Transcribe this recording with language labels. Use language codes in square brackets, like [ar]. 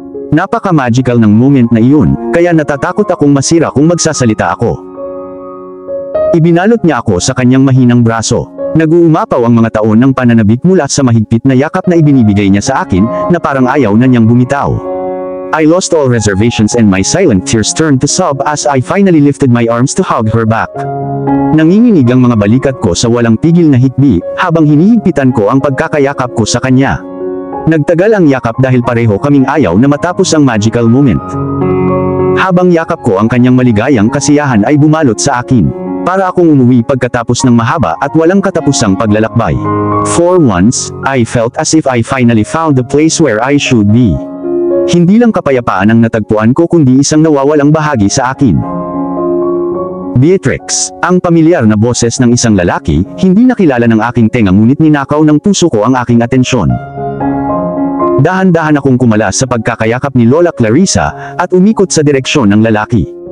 [tl] Napaka-magical ng moment na iyon, kaya natatakot akong masira kung magsasalita ako. Ibinalot niya ako sa kanyang mahinang braso. Nag-uumapaw ang mga taon ng pananabik mula sa mahigpit na yakap na ibinibigay niya sa akin, na parang ayaw na niyang bumitaw. [en] I lost all reservations and my silent tears turned to sob as I finally lifted my arms to hug her back. [tl] Nanginginig ang mga balikat ko sa walang pigil na hikbi, habang hinihigpitan ko ang pagkakayakap ko sa kanya. Nagtagal ang yakap dahil pareho kaming ayaw na matapos ang magical moment. Habang yakap ko ang kanyang maligayang kasiyahan ay bumalot sa akin. Para akong umuwi pagkatapos ng mahaba at walang katapusang paglalakbay. [en] For once, I felt as if I finally found the place where I should be. [tl] Hindi lang kapayapaan ang natagpuan ko kundi isang nawawalang bahagi sa akin. Beatrix, ang pamilyar na boses ng isang lalaki, hindi nakilala ng aking tenga ngunit ninakaw ng puso ko ang aking atensyon. Dahan-dahan akong kumalas sa pagkakayakap ni Lola Clarissa, at umikot sa direksyon ng lalaki.